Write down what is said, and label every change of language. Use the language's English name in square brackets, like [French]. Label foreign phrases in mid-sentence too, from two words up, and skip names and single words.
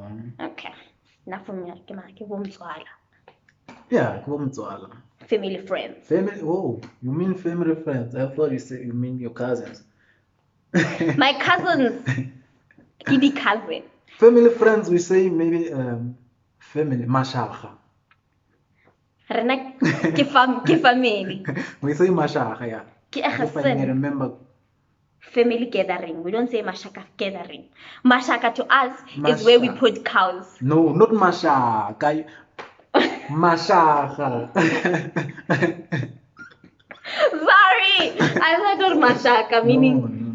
[English] Okay. Not for me. Yeah, Kumzwala. Family friends. Family. Oh, you mean family friends? I thought you mean your cousins. My cousins. Kidi cousin. Family friends, we say maybe family mashaka. [Northern Sotho] Rena ke family. [English] We say mashaka, yeah. If I may remember. Family gathering. We don't say mashaka gathering. Mashaka to us is where we put cows. No, not mashaka. Mashaka. Sorry, I thought mashaka meaning